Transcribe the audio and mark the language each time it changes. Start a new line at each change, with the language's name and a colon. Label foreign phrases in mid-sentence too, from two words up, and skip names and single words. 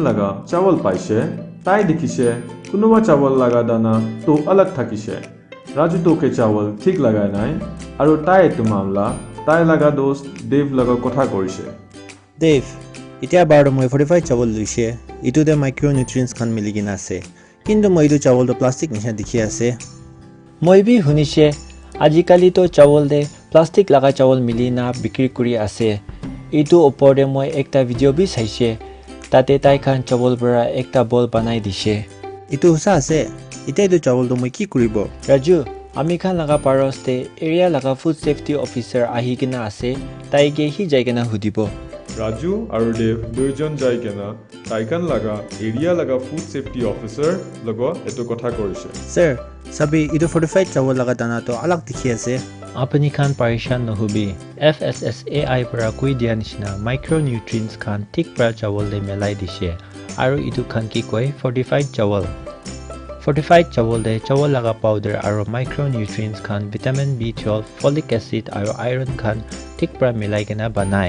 Naga Pidgin: laga chawal paise, tai dikhishe, kunuba chawal laga dana to alag thakishe. Raju to ke chawal thik lagai nai, aru tai tu mamla, tai laga dost Dev laga kotha korise. Dev, itia baro moi 45 chawal luise, itu de micronutrients khan miligina ase. Kintu moi itu chawal do plastic nisha dikhi ase. Moi bi hunishe, ajikali to chawal de plastic laga chawal milina bikri kuri ase. Itu opor de moi ekta video bi saise, tate tai khan chawal bara ekta ball banai dishe. Itu hosa ase, itia itu chawal do moi ki kuribo? Raju, Amikhan laga paroste area laga
English: food safety officer
Naga Pidgin: ahikina ase taige hi jaigena hudibo. Raju aru Dev duijon jai kena taikan laga area laga
English: food safety officer
Naga Pidgin: logo eto kotha korise. Sir, sabi idu fortified chawal laga dana to alag dikhi ase. Apani khan parishan nohubi. FSSAI para kui dia nishna micronutrients khan thik pra chawal de melai dishe. Aru idu khan ki koi fortified chawal. Fortified chawal de chawal laga powder aru micronutrients khan
English: vitamin B12, folic acid
Naga Pidgin: aru iron khan thik pra melai kena banai.